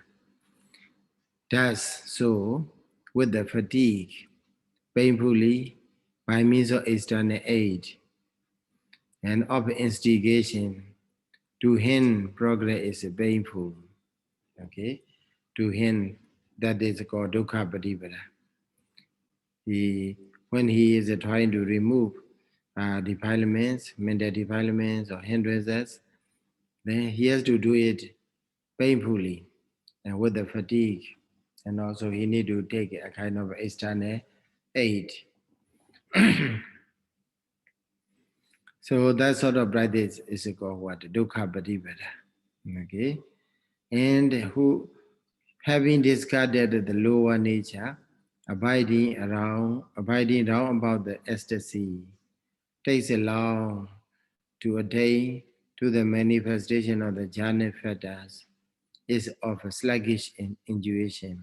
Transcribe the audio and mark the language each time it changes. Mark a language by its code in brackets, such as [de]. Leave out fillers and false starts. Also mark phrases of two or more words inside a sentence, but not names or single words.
[en] Does so with the fatigue, painfully, by means of external aid and of instigation. To him, progress is painful. Okay, to him, that is called [pi] dukkha paṭipada. [en] When he is trying to remove defilements, mental defilements or hindrances, then he has to do it painfully and with the fatigue, and also he need to take a kind of external aid. So that sort of practice is called what? [pi] Dukkha paṭipada. [en] Okay, and who, having discarded the lower nature, abiding round about the ecstasy, takes it long to attain to the manifestation of the jhana factors, is of a sluggish intuition.